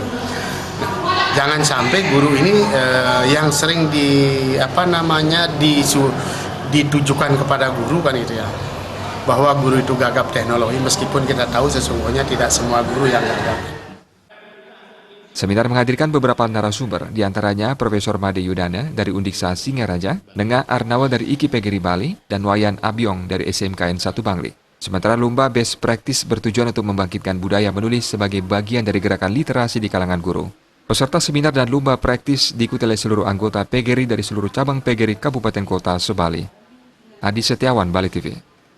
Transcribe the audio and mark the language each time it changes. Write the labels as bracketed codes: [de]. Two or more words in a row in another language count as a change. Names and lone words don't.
[id] Jangan sampai guru ini yang sering ditujukan kepada guru kan itu ya, bahwa guru itu gagap teknologi, meskipun kita tahu sesungguhnya tidak semua guru yang gagap. Seminar menghadirkan beberapa narasumber, diantaranya Profesor Made Yudana dari Undiksa Singaraja, Nengah Arnawa dari IKI PGRI Bali, dan Wayan Abyong dari SMKN 1 Bangli. Sementara lomba best practice bertujuan untuk membangkitkan budaya menulis sebagai bagian dari gerakan literasi di kalangan guru. Peserta seminar dan lomba praktis diikuti oleh seluruh anggota PGRI dari seluruh cabang PGRI Kabupaten Kota se-Bali. Adi Setiawan, Bali TV.